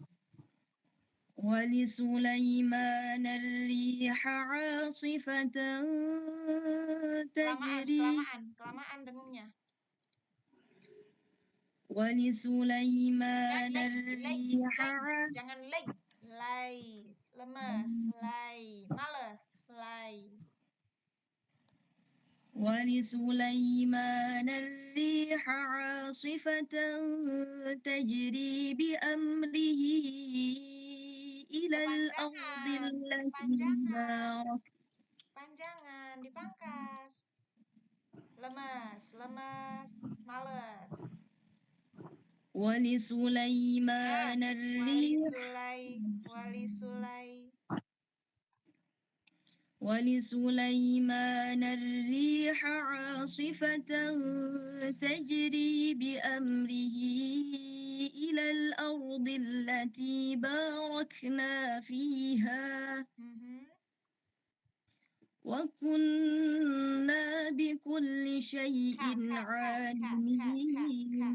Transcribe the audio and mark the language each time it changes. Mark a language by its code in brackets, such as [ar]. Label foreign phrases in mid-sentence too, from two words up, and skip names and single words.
[ar] ولسليمان الريح عاصفة تجري. [id] Kelamaan dengungnya. [ar] ولسليمان الريح. [id] Jangan lay. Lemes, lay. Males, lay. [ar] ولسليمان الريح عاصفة تجري بأمره إلى الأرض التي بارك. [id] Panjangan, dipangkas. Lemes, males. [ar] ولسليمان ولسليمان الريح عاصفة تجري بأمره إلى الأرض التي باركنا فيها. وكنا بكل شيء عالمين.